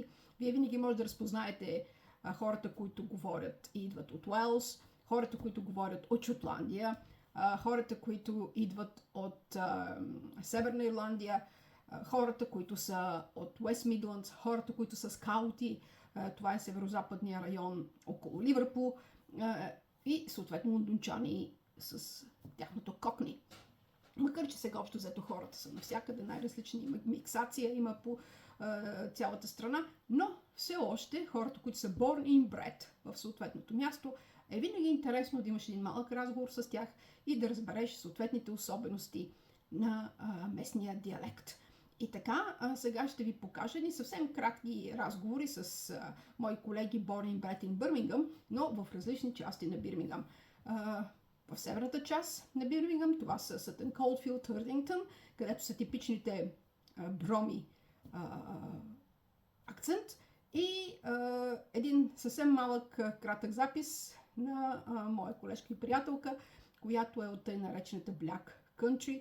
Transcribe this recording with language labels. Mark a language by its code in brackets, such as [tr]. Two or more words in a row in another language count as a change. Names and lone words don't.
[bg] Вие винаги може да разпознаете хората, които говорят и идват от Уелс, хората, които говорят от Шотландия, хората, които идват от Северна Ирландия, хората, които са от Уест Мидландс, хората, които са скаути, това е северо-западния район около Ливърпул и съответно лондончани с тяхното кокни. Макар че сега общо взето хората са навсякъде, най-различни миксация има по цялата страна, но все още хората, които са [en] born and bred [bg] в съответното място, е винаги интересно да имаш един малък разговор с тях и да разбереш съответните особености на местния диалект. И така, сега ще ви покажа ни съвсем кратки разговори с мои колеги [en] born and bred in Birmingham, [bg] но в различни части на Бирмингъм. В северната част на Бирмингъм, това са Сътън Колдфилд, Хърдингтън, където са типичните брумmy акцент и един съвсем малък кратък запис на моя колежка и приятелка, която е от тъй наречената Black Country.